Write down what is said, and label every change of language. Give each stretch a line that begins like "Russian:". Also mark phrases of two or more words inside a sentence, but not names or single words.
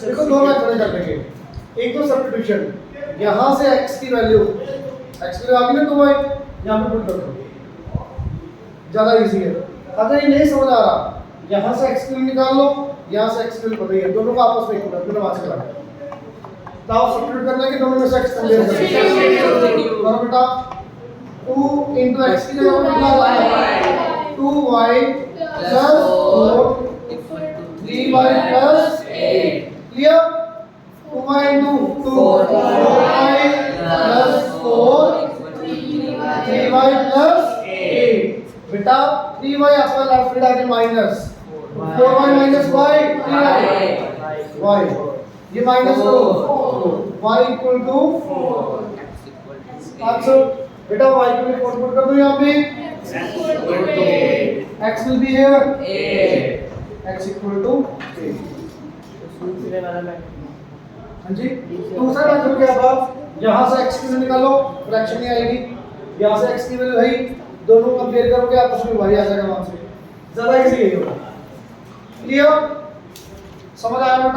Hindi: देखो दो मेथड करने के, एक तो सब्स्टिट्यूशन, यहाँ से x की वैल्यू आ गई ना 2y, यहाँ पे पुट कर दो, ज़्यादा इजी है। अगर ये नहीं समझ आ रहा, यहाँ से x की वैल्यू निकाल लो, यहाँ से x की वैल्यू बताइए, दोनों को आपस में इक्वल बिना वाच करा। तो आप सब्स्टिट्यूट करना है कि दोनों में से x कंपेयर करें। करो बेटा,
English: 2 into x
Hindi: की जगह पे कितना आ रहा है?
English: 2y plus 4 3y plus 8। क्लियर? 2y into 2 4y plus 4 3y plus 8।
Hindi: बेटा 3y आपका
English: left side
Hindi: आके
English: minus 4y minus y 3y y
Hindi: ये माइनस करो,
English: y equal to 4। X equal to
Hindi: आंसर बेटा y को भी पुट कर दो यहाँ पे,
English: x will be here 8. x equal to 8।
Hindi: हाँ जी, दूसरा मेथड क्या था? यहाँ से x की वैल्यू निकालो, फ्रैक्शन नहीं आएगी, यहाँ से x की वैल्यू है, दोनों कंपेयर करोगे आपस में y आ जाएगा वहाँ से, ज़्यादा इजी है ये वाला। क्लियर? समझ आया बेटा?